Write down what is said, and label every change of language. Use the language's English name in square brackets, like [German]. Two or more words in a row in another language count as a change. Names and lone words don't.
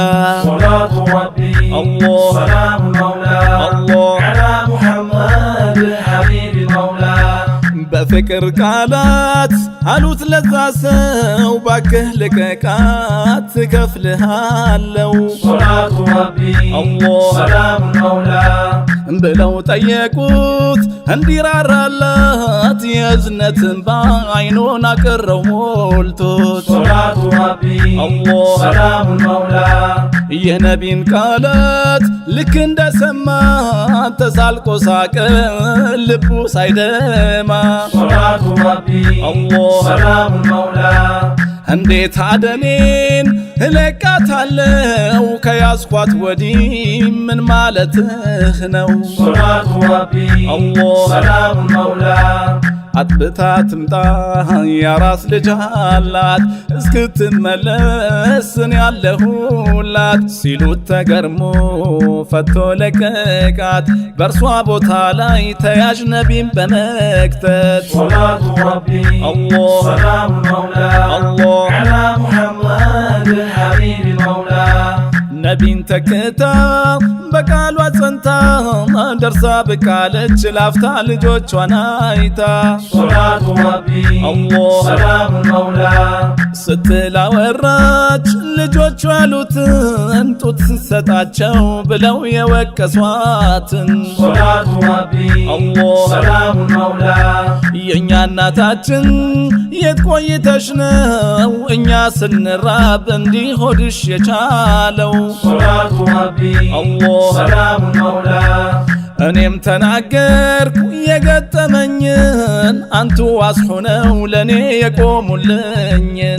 [Arabic] صلاة ربي الله سلام المولى الله على محمد حبيب المولى [Amharic] በፍቅር ቃላት አሉት ለዛ ሰው ባክህ ልቀቃት ትከፍልሃለው [Arabic] صلاة ربي الله سلام المولى [Amharic] ብለው ጠየቁት እንዲራራላት የእዝነትን በዓይኑን አቅረው ሞልቶት [Arabic] صلاة ربي الله سلام المولى [Amharic] የነቢን ቃላት ልክ እንደሰማ ተሳልቆ ሳቀ ልቡ ሳይደማ [Arabic] صلاة ربي الله سلام المولى [Amharic] እንዴት አደኔን እለቃታለው ከያዝኳት ወዲህ ምን ማለትህ ነው [Arabic] صلاة ربي الله سلام المولى [Amharic] አጥብታ ትምጣ ያራስ ልጅ አላት እስክትመለስን ያለሁላት ሲሉት ተገርሞ ፈቶ ለቀቃት በእርሷ ቦታ ላይ ተያዥ ነቢን በመክተት [Arabic] صلاة ربي الله سلام المولى الله على محمد حبيب المولى [Amharic] ነቢን ተክታ በቃሏ ጸንታ ደርሳ ብቃለች ላፍታ ልጆቿን አይታ [Arabic] صلاة ربي الله سلام المولى [Amharic] ስትል አወራች ልጆቿ ያሉትን ጡት ስትሰጣቸው ብለው የወቀሷትን [Arabic] صلاة ربي الله سلام المولى [Amharic] የእኛ እናታችን የት ቆይተሽ ነው እኛ ስንራብ እንዲህ ሆድሽ የቻለው [Arabic] صلاة ربي الله سلام المولى [Amharic] እኔም ተናገርኩ የገጠመኝን አንቱ ዋስሆነው ለኔ የቆሙልኝን